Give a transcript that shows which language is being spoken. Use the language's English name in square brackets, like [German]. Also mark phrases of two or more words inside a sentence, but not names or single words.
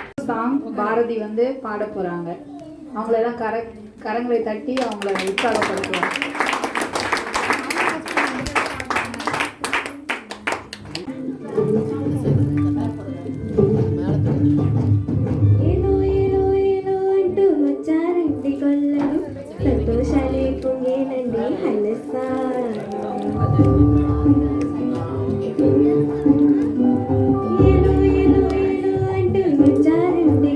[Tamil] சாங் பாரதி வந்து பாட போகிறாங்க. அவங்களெல்லாம் கரங்களை தட்டி அவங்கள உற்சாகப்படுத்துவாங்க. [Telugu] సంతోషాలే పొంగేనండి హలసా ఏలో ఏలో ఏలో అంటూ వచ్చారండి